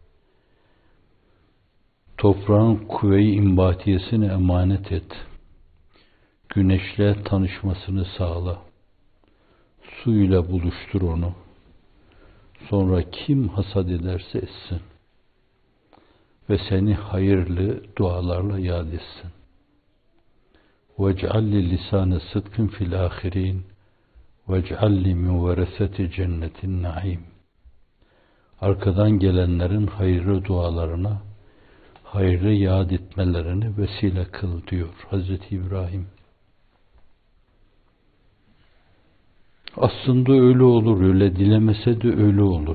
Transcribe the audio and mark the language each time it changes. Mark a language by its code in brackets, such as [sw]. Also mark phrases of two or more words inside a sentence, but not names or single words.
[tr] Toprağın kuvve-i imbatiyesini emanet et. Güneşle tanışmasını sağla. Suyla buluştur onu. Sonra kim hasat ederse etsin. Ve seni hayırlı dualarla yad etsin. [ar] وَاجْعَلْ لِسَانَ صِدْقٍ فِي الْآخِرِينَ وَاجْعَلْ مِنْ وَرَثَةِ جَنَّةِ النَّعِيمِ. [tr] Arkadan gelenlerin hayırlı dualarına, hayırlı yad etmelerini vesile kıl diyor Hazreti İbrahim. Aslında öyle olur, öyle dilemese de öyle olur.